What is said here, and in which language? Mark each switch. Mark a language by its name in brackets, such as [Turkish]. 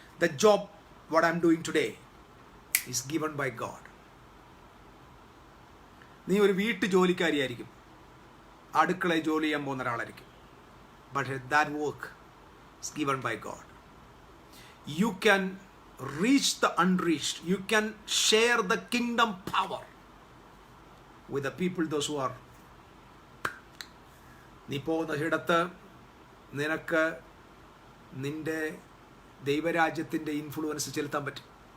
[English] The job what I'm doing today is given by God. [Malayalam] നീ ഒരു വീട്ടു ജോലിക്കാരിയായിരിക്കും, അടുക്കളയിൽ ജോലി ചെയ്യാൻ പോകുന്ന ഒരാളായിരിക്കും. [English] But that work is given by God. You can reach the unreached. You can share the kingdom power with the people, those who are. [Malayalam] നീ പോകുന്ന ഇടത്ത് നിനക്ക് നിന്റെ ദൈവരാജ്യത്തിൻ്റെ ഇൻഫ്ലുവൻസ് ചെലുത്താൻ പറ്റും.